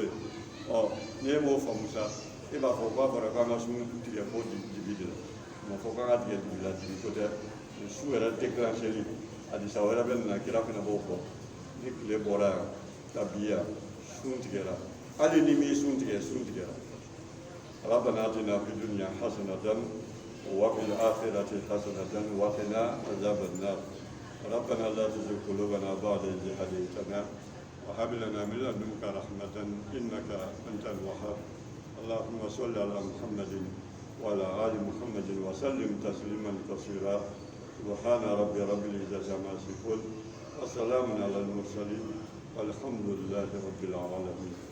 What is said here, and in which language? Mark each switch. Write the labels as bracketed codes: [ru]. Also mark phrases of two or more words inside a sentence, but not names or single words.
[bm] ye ɔ ni e m'o faamu sa e b'a fɔ k'a fɔra k'an ka sun tigɛ fo dibi de la a ma fɔ k'an ka tigɛ dibi la dibi ko tɛ su yɛrɛ déclencheli hadisa wɛrɛ bɛ na kira fana b'o fɔ ni tile bɔra yan ka bi yan sun tigɛra hali ni m'i sun tigɛra [ar] ربنا آتنا في الدنيا حسنة وفي الآخرة حسنة وقنا عذاب النار ربنا لا تزغ قلوبنا بعد إذ هديتنا وهب لنا من لدنك رحمة إنك أنت الوهاب اللهم صل على محمد وعلى آل محمد وسلم تسليما كثيرا سبحان رب العزة عما يصفون وسلام على المرسلين والحمد لله رب العالمين.